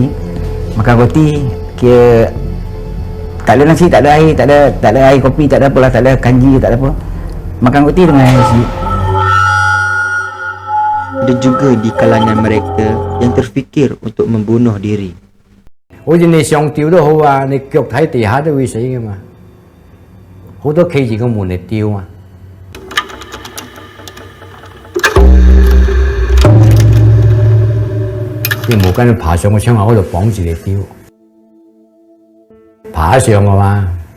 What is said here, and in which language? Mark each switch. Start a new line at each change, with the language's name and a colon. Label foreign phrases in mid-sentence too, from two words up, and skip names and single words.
Malay: Makan roti kira tak ada nasi, tak ada air, tak ada air kopi, tak ada apalah, tak ada kanji, tak ada apa. Makan roti dengan air nasi. Ada juga di kalangan mereka yang terfikir untuk membunuh diri.
Cantonese: 好似你上吊都好啊，你腳喺地下都會死噶嘛，好多企住個門嚟吊啊。啲毛巾爬上個窗口嗰度綁住嚟吊，爬得上嘅嘛。